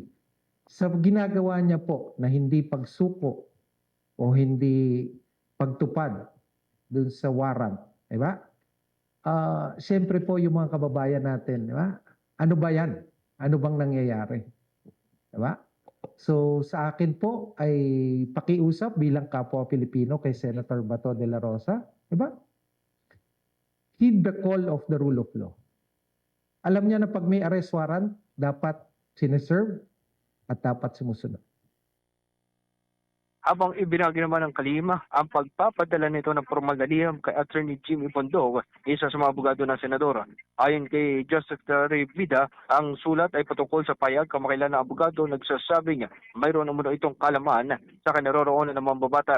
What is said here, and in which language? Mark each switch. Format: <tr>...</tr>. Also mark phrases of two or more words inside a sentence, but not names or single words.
<tl>Sa ginagawa niya po na hindi pagsuko o hindi pagtupad dun sa warrant, di ba? Siyempre po yung mga kababayan natin, di ba? Ano ba yan? Ano bang nangyayari? Di ba? So sa akin po ay pakiusap bilang kapwa Pilipino kay Senator Bato de la Rosa, di ba?</tl> <en>Heed the call of the rule of law.</en> <tl>Alam niya na pag may</tl> <en>arrest warrant,</en> <tl>dapat sineserve at dapat sumusunod. Habang ibinagi naman ng kalihim ang pagpapadala nito ng formal na liham kay Attorney Jimmy Bundok, isa sa mga abogado ng senador. Ayon kay Justice Secretary Vida, ang sulat ay patungkol sa payag kamakailan na abogado nagsasabing mayroon umano itong kalaman sa kinaroroonan ng mambabatas.</tl>